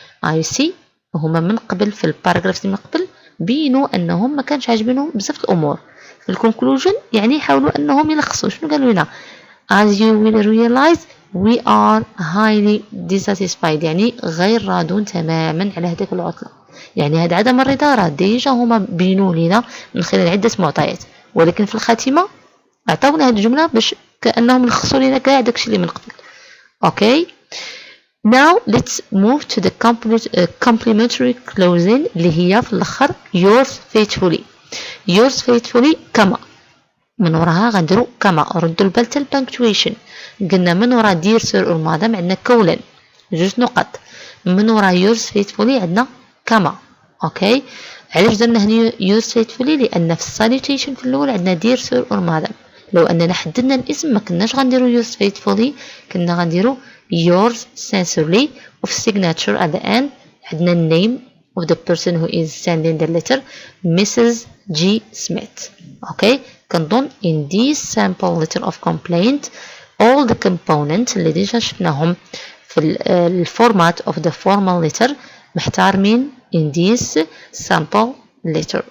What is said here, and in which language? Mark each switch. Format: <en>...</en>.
<en>you see</en> <ar>هما من قبل في الباراجراف من قبل بينوا انهم ما كانش عاجبينهم بزاف الامور. في الكونكلوجن يعني يحاولوا انهم يلخصوا شنو قالوا لنا.</ar> <en>as you will realize we are highly dissatisfied</en> <ar>يعني غير راضون تماما على هذيك العطلة. يعني هذا عدم الرضا راه ديجا هما بينوا لنا من خلال عدة معطيات ولكن في الخاتمة عطاونا هذه الجملة باش كأنهم لخصوا لنا كاع داكشي اللي من قبل. اوكي.</ar> <en>Now let's move to the complementary clause</en> <ar>اللي هي في الآخر</ar> <en>yours faithfully.</en> <ar>yours faithfully كما من وراها غنديرو كما. ردوا البال حتى البنكتويشن. قلنا من ورا دير سير اور مادام عندنا كولن جوج نقط. من ورا yours faithfully عندنا كما. اوكي علاش درنا هنا yours faithfully؟ لان في الساليوتيشن في الاول عندنا دير سير اور مادام. لو اننا حددنا الاسم ما كناش غنديرو yours faithfully، كنا غنديرو yours sincerely. وفي</ar> <en>signature at the end</en> <ar>عندنا</ar> <en>name of the person who is sending the letter Mrs. G. Smith. okay كنظن in this sample letter of complaint all the components</en> <ar>اللي ديجا شفناهم في الفورمات</ar> <en>of the formal letter</en> <ar>محتارمين</ar> <en>in this sample letter.</en>